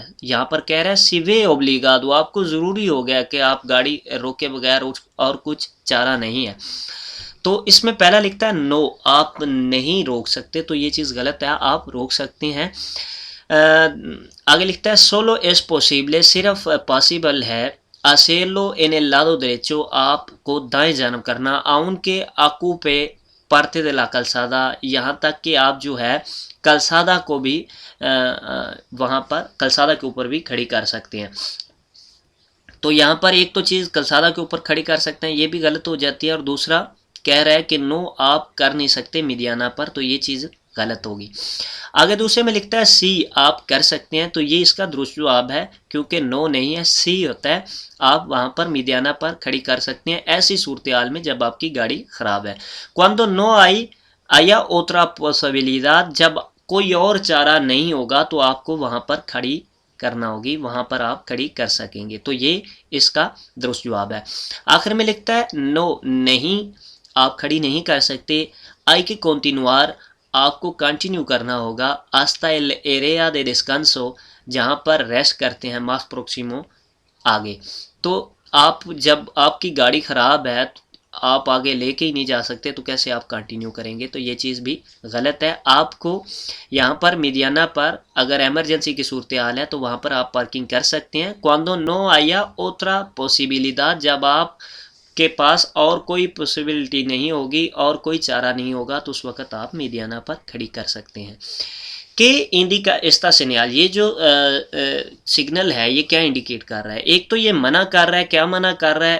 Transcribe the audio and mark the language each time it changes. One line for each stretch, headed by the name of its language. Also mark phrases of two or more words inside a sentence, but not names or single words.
Urdu: یہاں پر کہہ رہا ہے
Spanish: se ve obligado
Urdu: آپ کو ضروری ہو گیا کہ آپ گاڑی روکے بغیر اور کچھ چارہ نہیں ہے. تو اس میں پہلا لکھتا ہے نو آپ نہیں روک سکتے, تو یہ چیز غلط ہے, آپ روک سکتے ہیں. آگے لکھتا ہے
Spanish: solo es posible
Urdu: صرف پاسبل ہے
Spanish: hacerlo en el lado derecho
Urdu: آپ کو دائیں جانب کرنا
Spanish: aunque ocupe parte de la calzada
Urdu: یہاں تک کہ آپ جو ہے کلسادہ کو بھی وہاں پر کلسادہ کے اوپر بھی کھڑی کر سکتے ہیں. تو یہاں پر ایک تو چیز کلسادہ کے اوپر کھڑی کر سکتے ہیں یہ بھی غلط ہو جاتی ہے, اور دوسرا کہہ رہا ہے کہ نو آپ کر نہیں سکتے میڈیانا پر, تو یہ چیز غلط ہوگی. آگے دوسرے میں لکھتا ہے سی آپ کر سکتے ہیں, تو یہ اس کا درست جواب ہے کیونکہ نو نہیں ہے سی ہوتا ہے, آپ وہاں پر میڈیانا پر کھڑی کر سکتے ہیں ایسی صورتحال میں جب آپ کی گاڑی خراب ہے.
Spanish: cuando no haya otra posibilidad
Urdu: جب کوئی اور چارہ نہیں ہوگا تو آپ کو وہاں پر کھڑی کرنا ہوگی, وہاں پر آپ کھڑی کر سکیں گے. تو یہ اس کا درست جواب ہے. آخر میں لکھتا ہے نو نہیں آپ کھڑی نہیں کر سکتے.
Spanish: hay que continuar
Urdu: آپ کو کنٹینیو کرنا ہوگا
Spanish: hasta el área de descanso
Urdu: جہاں پر ریسٹ کرتے ہیں
Spanish: más próximo
Urdu: آگے. تو آپ جب آپ کی گاڑی خراب ہے آپ آگے لے کے ہی نہیں جا سکتے تو کیسے آپ کنٹینیو کریں گے؟ تو یہ چیز بھی غلط ہے. آپ کو یہاں پر میڈیانا پر اگر ایمرجنسی کی صورتحال ہے تو وہاں پر آپ پارکنگ کر سکتے ہیں.
Spanish: cuando no haya otra posibilidad,
Urdu: جب آپ کے پاس اور کوئی پاسبلٹی نہیں ہوگی اور کوئی چارہ نہیں ہوگا تو اس وقت آپ میڈیانا پر کھڑی کر سکتے ہیں.
Spanish: qué indica esta señal,
Urdu: یہ جو سگنل ہے یہ کیا انڈیکیٹ کر رہا ہے؟ ایک تو یہ منع کر رہا ہے. کیا منع کر رہا ہے؟